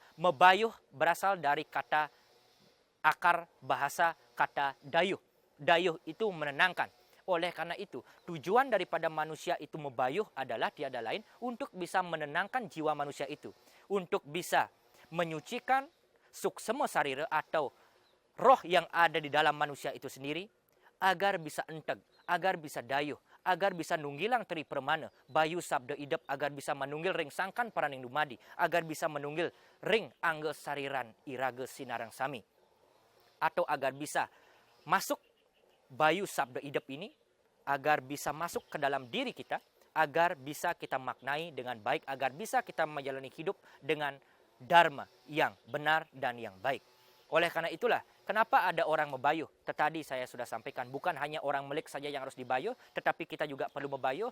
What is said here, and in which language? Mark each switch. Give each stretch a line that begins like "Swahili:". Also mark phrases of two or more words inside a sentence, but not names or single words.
Indonesian: Mebayuh berasal dari kata akar bahasa kata dayuh. Dayuh itu menenangkan. Oleh karena itu, tujuan daripada manusia itu mebayuh adalah tiada lain untuk bisa menenangkan jiwa manusia itu. Untuk bisa menyucikan suksema sarira atau roh yang ada di dalam manusia itu sendiri, agar bisa enteg, agar bisa dayuh, agar bisa
Balinese: nunggilang teri permana, bayu sabda idep, agar bisa menunggil ring sangkan paraning dumadi, agar bisa menunggil ring angge sariran irage sinarang sami.
Indonesian: Atau agar bisa masuk
Balinese: bayu sabda idep
Indonesian: ini, agar bisa masuk ke dalam diri kita, agar bisa kita maknai dengan baik, agar bisa kita menjalani hidup dengan dharma yang benar dan yang baik. Oleh karena itulah, kenapa ada orang mebayuh? Tadi saya sudah sampaikan, bukan hanya orang melik saja yang harus dibayuh, tetapi kita juga perlu mebayuh.